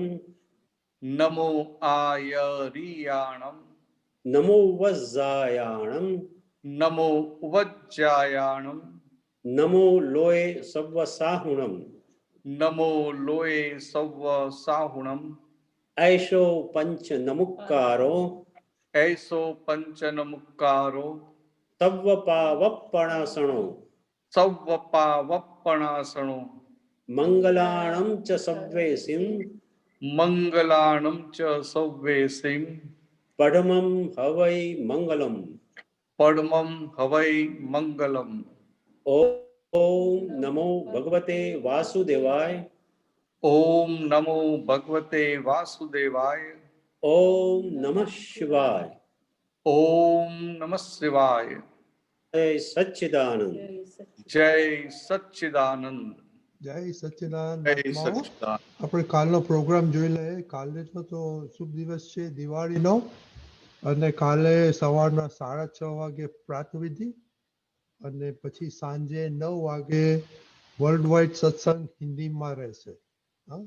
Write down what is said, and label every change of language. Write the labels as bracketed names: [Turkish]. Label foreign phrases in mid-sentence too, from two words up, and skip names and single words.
[Prakrit languages] નમો આયરિયાણમ, નમો વજ્જાયાણમ, નમો વજ્જાયાણમ, નમો લોય સવ્વસાહુણમ, નમો લોય સવ્વ સાહુણમ, ऐशो पंच नमुक्कारो, ऐસો પંચનમુક્કારો, तव्वपावप्पणासणो, સવ્વપાવપ્પણાસણો, मंगलाणं च सव्वेसिं, મંગલાણમ ચ સવ્વેસિમ, पढमं हवै मंगलम. પડમમ હવૈ મંગલમ. [Sanskrit] ओम नमो भगवते वासुदेवाय, ઓમ નમો ભગવતે વાસુદેવાય, ओम नमः शिवाय, ઓમ નમઃ શિવાય. जय सच्चिदानंद. જય સચ્ચિદાનંદ. જય સચ્ચિદાનંદ. [Gujarati] જય આત્માઓ, સચ્ચિદાનંદ. આપણે કાલનો પ્રોગ્રામ જોઈ લઈએ. કાલે તો શુભ દિવસ છે દિવાળીનો, અને કાલે સવારના 6:30 વાગે પ્રાતવિધિ, અને પછી સાંજે 9 વાગે વર્લ્ડ વાઇડ સત્સંગ હિન્દીમાં રહેશે.